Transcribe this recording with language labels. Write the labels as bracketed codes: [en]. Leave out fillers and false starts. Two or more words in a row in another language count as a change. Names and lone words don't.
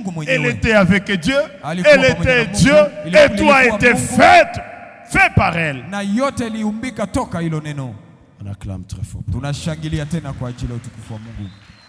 [fr] Elle [sw] mwenyewe. [fr] était avec Dieu, [sw] Alikuwa [fr] elle [sw] pamoja na [fr] était [sw] Mungu, [fr] Dieu, [sw] ilikuwa [fr] et tout a été [sw] Mungu. [fr] fait par elle. [sw] Na yote iliumbika toka hilo neno. [fr] On acclame très fort. [sw] Tunashangilia tena kwa ajili ya utukufu wa Mungu.